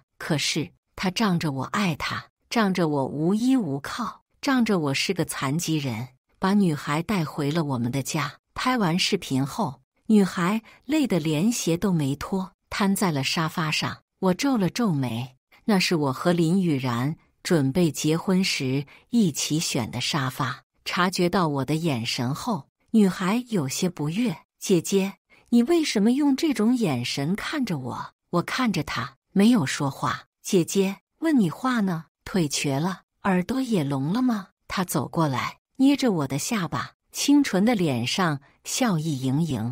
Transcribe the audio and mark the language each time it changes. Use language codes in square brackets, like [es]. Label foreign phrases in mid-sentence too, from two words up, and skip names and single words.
[zh] 可是他仗着我愛他，仗着我無依無靠，仗着我是個殘疾人，把女孩帶回了我們的家。拍完視頻後，女孩累得連鞋都沒脫，癱在了沙發上。我皺了皺眉，那是我和林雨然準備結婚時一起選的沙發。察覺到我的眼神後，女孩有些不悅。姐姐，你為什麼用這種眼神看着我？我看着她，沒有說話。姐姐，問你話呢？腿瘸了，耳朵也聾了嗎？她走過來，捏着我的下巴，清純的臉上笑意盈盈。